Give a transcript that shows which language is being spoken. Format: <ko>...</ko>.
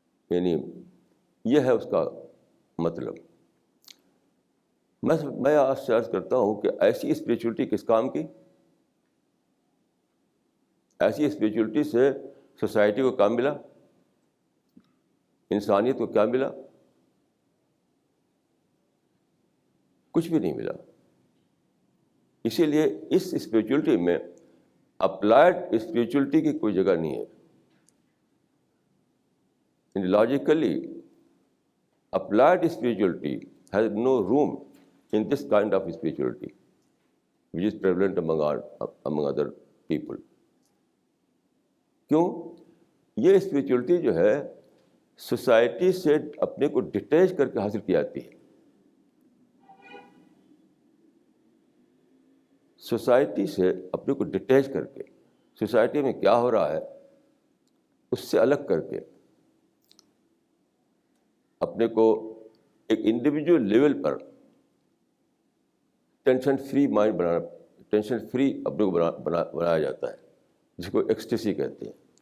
<ur>یعنی یہ ہے اس کا مطلب. میں آپ سے عرض کرتا ہوں کہ ایسی اسپریچولیٹی کس کام کی؟ ایسی اسپریچولیٹی سے سوسائٹی کو کیا ملا؟ انسانیت کو کیا ملا؟ کچھ بھی نہیں ملا. اسی لیے اس اسپریچولیٹی میں اپلائڈ اسپریچولیٹی کی کوئی جگہ نہیں ہے.</ur> <en>Logically applied spirituality has no room in this kind of spirituality which is prevalent among other people.</en> <ur>کیوں؟ یہ اسپریچولیٹی جو ہے سوسائٹی سے اپنے کو ڈیٹیچ کر کے حاصل کی جاتی ہے. سوسائٹی سے اپنے کو ڈیٹیچ کر کے، سوسائٹی میں کیا ہو رہا ہے اس سے الگ کر کے اپنے کو ایک انڈیویجول لیول پر ٹینشن فری مائنڈ بنانا، ٹینشن فری اپنے کو بنایا جاتا ہے، جس کو ایکسٹیسی کہتے ہیں.</ur>